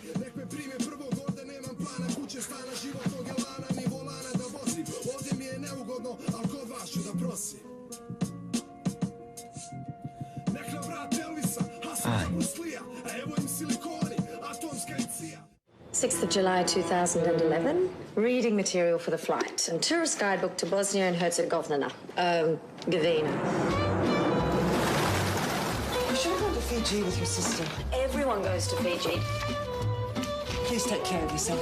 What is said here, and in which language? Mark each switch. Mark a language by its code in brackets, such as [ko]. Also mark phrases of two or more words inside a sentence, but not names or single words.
[bs] Nek me prime prvog, ovdje nemam plana, kuće, stana, životnog elana, ni volana da vozim. Ovdje mi je neugodno, al kod vas ću da prosim. Nek nam vrate Elvisa, Hasana Bruslija, a evo im silikoni, atomska i cija. [en] 6th of July 2011, reading material for the flight and tourist guidebook to Bosnia and Herzegovina, Govina. You should have gone to Fiji with your sister. Everyone goes to Fiji. Please take care of yourself.